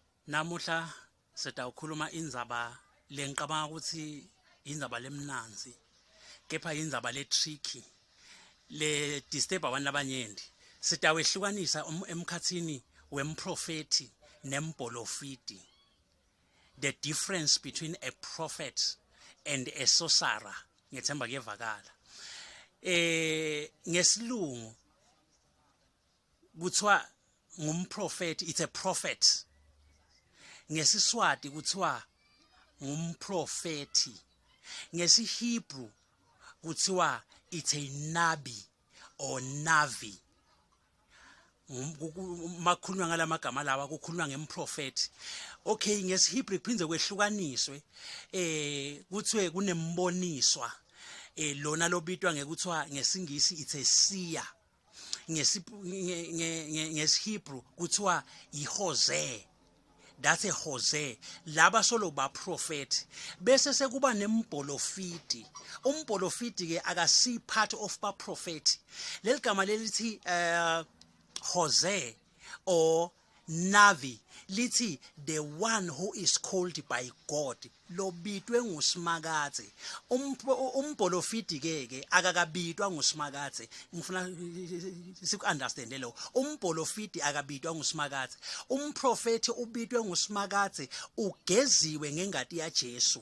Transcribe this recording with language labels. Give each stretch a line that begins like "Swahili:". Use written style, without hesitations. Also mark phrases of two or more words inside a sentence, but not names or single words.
Swati: Namuhla sitawukhuluma indzaba lenqabanga ukuthi indzaba lemnanzi kepha indzaba le tricky le disturb abantu abanyenti. Sitawehlukanisa emkhatsini wemprofethi nembholofidi.
English: The difference between a prophet and a sorcerer.
Swati: Ngethemba kuyevakala. Ngesilungu kuthiwa ngumprofethi,
English: it's a prophet.
Swati: Ngesiswati kuthiwa ngumprofethi. NgesiHebrew kuthiwa
English: it's a Nabi or Navi.
Swati: Makhulunywa ngalamagama lawa kukhulunywa ngemprofethi. Okay, ngesiHebrew kuphindze kwehlukaniswe kuthiwe kunemboniswa. Lona lobitwa ngekuthiwa ngesingisi
English: it's a seer.
Swati: NgesiHebrew kuthiwa iHoze.
English: That's a Hoze.
Swati: Laba solo ba prophet. Bese sekuba nembholofidi. Umbholofidi ke akasi part of ba prophet. Leligama lelithi
English: Hoze or Navi lithi the one who is called by God.
Swati: Lobitwe nguSimakatsi. Umbholofidi ke akakabitwa nguSimakatsi. Ngifuna siku understand lo. Umbholofidi akabitwa nguSimakatsi. Umprofethi ubitwe nguSimakatsi, ugeziwe ngengati yaJesu.